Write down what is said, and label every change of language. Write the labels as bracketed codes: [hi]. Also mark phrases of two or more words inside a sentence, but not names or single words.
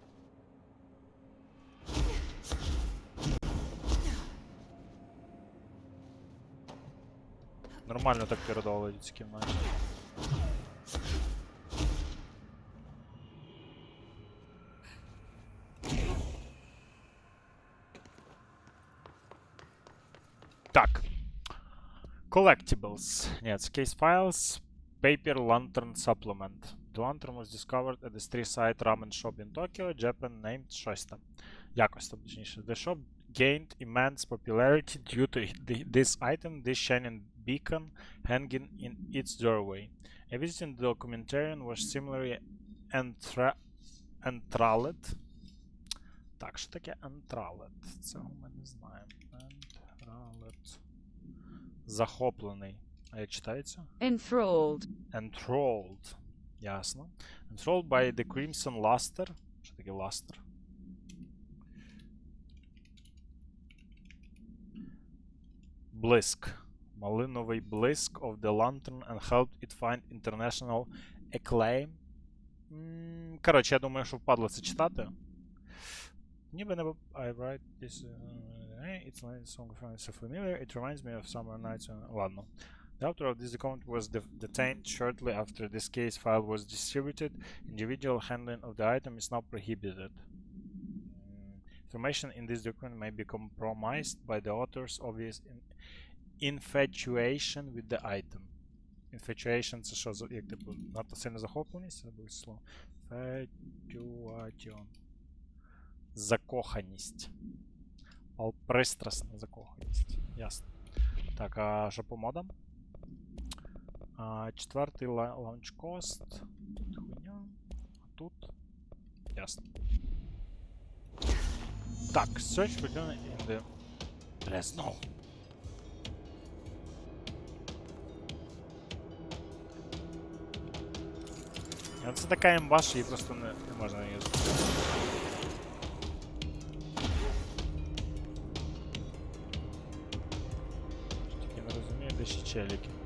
[uk] Нормально так передовують з кімнаті. Так. [en] Collectibles. Нет, case files. Paper Lantern Supplement. The lantern was discovered at the street-side ramen shop in Tokyo, Japan, named [uk] щось там. Якось там, точніше. [en] The shop gained immense popularity due to this item, this shining beacon hanging in its doorway. A visiting documentarian was similarly enthralled. [uk] Так, що таке enthralled? Цього ми не знаємо. Enthralled. Захоплений. А як читається? [en] Enthralled. [uk] Enthralled. Ясно. [en] Enthralled by the crimson luster. [uk] Що таке luster? Блиск. Малиновий блиск [en] of the lantern and helped it find international acclaim. [uk] Коротше, я думаю, що впадло це читати. Ніби не... [en] I write this... It's not a song so familiar. It reminds me of summer nights. [uk] Ладно. [en] The author of this document was detained shortly after this case file was distributed. Individual handling of the item is now prohibited. Information in this document may be compromised by the author's obvious infatuation with the item. Infatuation — [uk] це що, як типу, надто сильна захопленість? Це буде слово. Infatuation. Закоханість. Пристрасна закоханість. Ясно. Так, а що по модам? Четвертий лаунчкост. Хуйня. А тут. Ясно. Так, [en] search for in the... [uk] Бля, знову. Це така імба, що її просто не можна юзати. Тільки не розумію, де ще челіки.